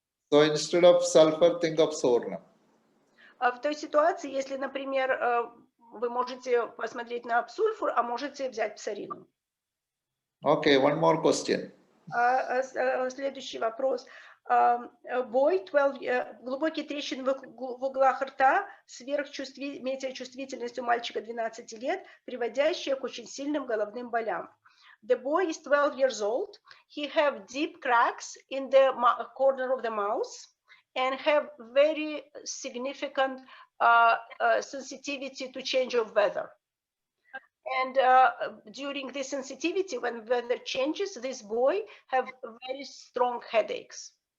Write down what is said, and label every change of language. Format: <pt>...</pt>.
<en>So instead of sulfur, think of sornam.</en> <ru>В той ситуации, если, например, вы можете посмотреть на сульфур, а можете взять псоринум.</ru> <en>Okay, one more question.</en> <ru>Следующий вопрос. Глубокие трещины в углах рта, метеочувствительность у мальчика 12 лет, приводящая к очень сильным головным болям.</ru> <en>The boy is 12 years old. He have deep cracks in the corner of the mouth and have very significant sensitivity to change of weather. And during this sensitivity, when weather changes, this boy have very strong headaches.</en>